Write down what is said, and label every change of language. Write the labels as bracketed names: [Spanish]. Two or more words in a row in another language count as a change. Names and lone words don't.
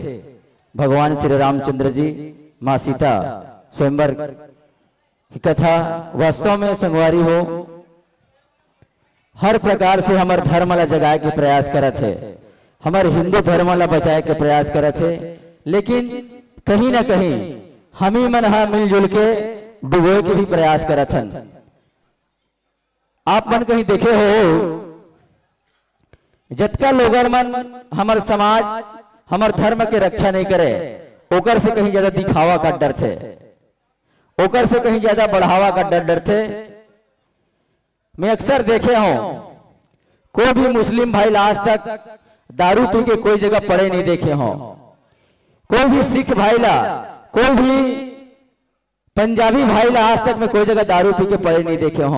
[Chhattisgarhi] भगवान श्री रामचंद्र जी माँ सीता स्वयंवर की कथा वास्तव में संगवारी हो, हर प्रकार से हमारे धर्म ला जगाए के प्रयास करत है, हमारे हिंदू धर्म ला बचाए के प्रयास करत है। लेकिन कहीं ना कहीं हम ही मन मिलजुल के डुबोए के भी प्रयास करत हन। आप मन कहीं देखे हो जतका लोगर मन हमार समाज हमार धर्म के रक्षा नहीं करे, ओकर से कहीं ज्यादा दिखावा का डर थे, ओकर से कहीं ज्यादा बढ़ावा का डर थे। मैं अक्सर देखे हूं कोई भी मुस्लिम भाई आज तक दारू पी के कोई जगह पड़े नहीं देखे हों, कोई भी सिख भाई ला, कोई भी पंजाबी भाई ला आज तक में कोई जगह दारू पी के पड़े नहीं देखे हों।